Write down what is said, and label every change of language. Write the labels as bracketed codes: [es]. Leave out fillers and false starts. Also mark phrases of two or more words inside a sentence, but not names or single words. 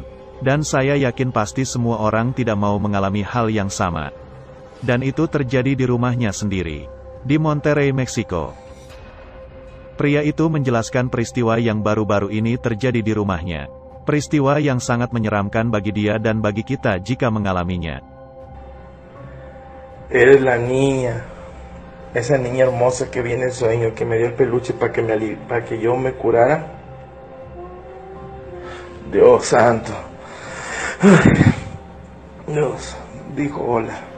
[id] Dan saya yakin pasti semua orang tidak mau mengalami hal yang sama. Dan itu terjadi di rumahnya sendiri, di Monterrey, Meksiko. Pria itu menjelaskan peristiwa yang baru-baru ini terjadi di rumahnya. Peristiwa yang sangat menyeramkan bagi dia dan bagi kita jika mengalaminya. [es] Eres la niña. Esa niña hermosa que vi en el sueño, que me dio el peluche para que yo me curara. Dios santo. Dios dijo hola.